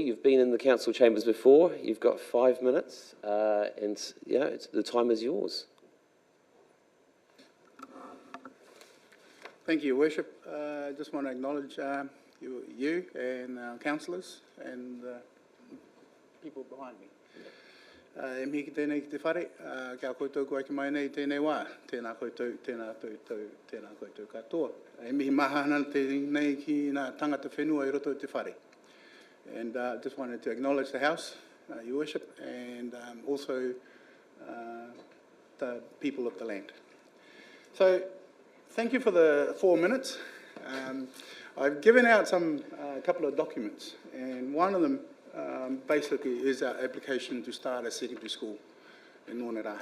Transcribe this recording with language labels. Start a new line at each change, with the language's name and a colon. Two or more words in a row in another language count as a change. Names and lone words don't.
English: You've been in the council chambers before. You've got 5 minutes, and the time is yours. Thank you, Your Worship. I just want to acknowledge you and our councillors and people behind me.
Māori: E mihi ki tēnei ki te whare, kia koutou kua ki mai nei tēnei wā, tēnā koutou katoa. E mihi mahana tēnei ki nā tangata whenua I roto te whare.
English: And just wanted to acknowledge the House, Your Worship, and also the people of the land. So, thank you for the 4 minutes. I've given out a couple of documents, and one of them basically is our application to start a secondary school in Whangarei.